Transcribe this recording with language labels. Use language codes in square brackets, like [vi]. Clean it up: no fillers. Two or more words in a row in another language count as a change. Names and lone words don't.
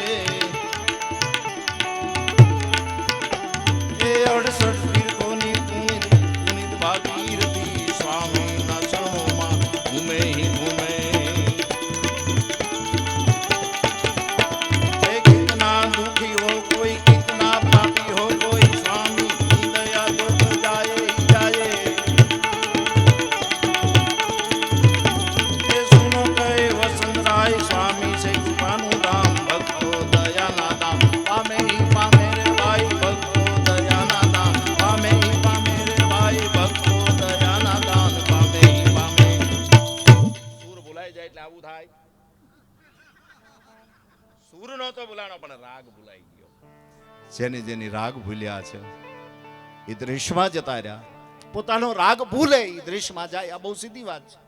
[gu] એ 68 તીર્થોની પુનિત ભાગીરથી સ્વામીના ચરણોમાં ઘૂમે હી ઘૂમે. [hi] कितना दुखी हो कोई, कितना पापी हो कोई, स्वामी की दया दुख जाए जाए. ये सुनो कहे वसंतराय स्वामी से कृपानु धाम. [gu] ભક્તો દયાના ધામ પામે હી પામે રે ભાઈ. ભક્તો દયાના ધામ પામે હી પામે રે ભાઈ. ભક્તો દયાના ધામ પામે હી પામે. સૂર ભૂલાઈ જાય એટલે આવું થાય. સૂર નહોતો ભૂલાનો પણ રાગ ભૂલાઈ ગયો. જેની જેની રાગ ભૂલ્યા છે એ દ્રશ્યમાં જતા રહ્યા. પોતાનો રાગ ભૂલે એ દ્રશ્યમાં જાય. આ બહુ સીધી વાત છે.